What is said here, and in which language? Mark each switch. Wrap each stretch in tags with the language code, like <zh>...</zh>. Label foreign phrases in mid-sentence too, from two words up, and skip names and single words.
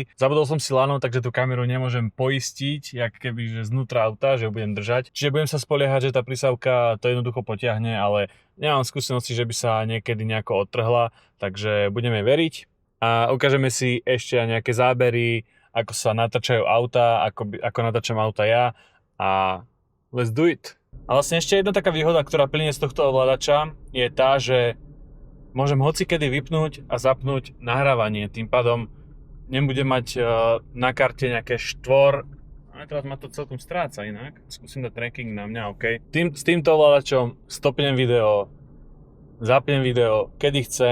<sk>Zabudol som si lano, takže tú kameru nemôžem poistiť, jak keby že znútra auta, že ju budem držať. Čiže budem sa spoliehať, že tá prísavka to jednoducho potiahne, ale nemám skúsenosti, že by sa niekedy nejako odtrhla, takže budeme veriť a ukážeme si ešte aj nejaké zábery, ako sa natáčajú auta, ako natáčam auta ja a</sk> <en>let's do it!</en> <sk>A vlastne ešte jedna taká výhoda, ktorá plynie z tohto ovládača, je tá, že môžem hocikedy vypnúť a zapnúť nahrávanie. Tým pádom nebudem mať na karte nejaké ale teraz ma to celkom stráca inak. Skúsim dať tracking na mňa, OK. S týmto ovládačom stopnem video, zapnem video, kedy chcem.</sk>